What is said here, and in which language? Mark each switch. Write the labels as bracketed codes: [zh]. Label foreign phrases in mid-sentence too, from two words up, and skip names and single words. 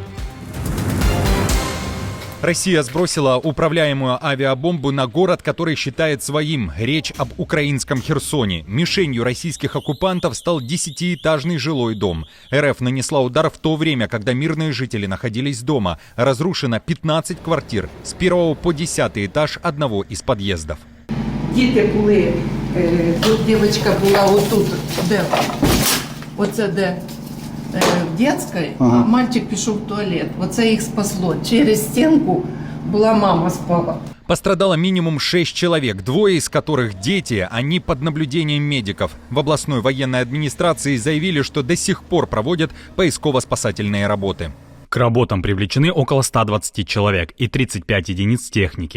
[ru] Россия сбросила управляемую авиабомбу на город, который считает своим. Речь об украинском Херсоне. Мишенью российских оккупантов стал 10-этажный жилой дом. РФ нанесла удар в то время, когда мирные жители находились дома. Разрушено 15 квартир с 1 по 10 этаж одного из подъездов. [uk] Діти були, тут дівчинка була отут, де, оце де. [ru] В детской, а мальчик [uk] пішов в туалет. Оце їх спасло. [ru] Через стенку была мама спала. Пострадало минимум 6 человек, двое из которых дети, они под наблюдением медиков. В областной военной администрации заявили, что до сих пор проводят поисково-спасательные работы. К работам привлечены около 120 человек и 35 единиц техники.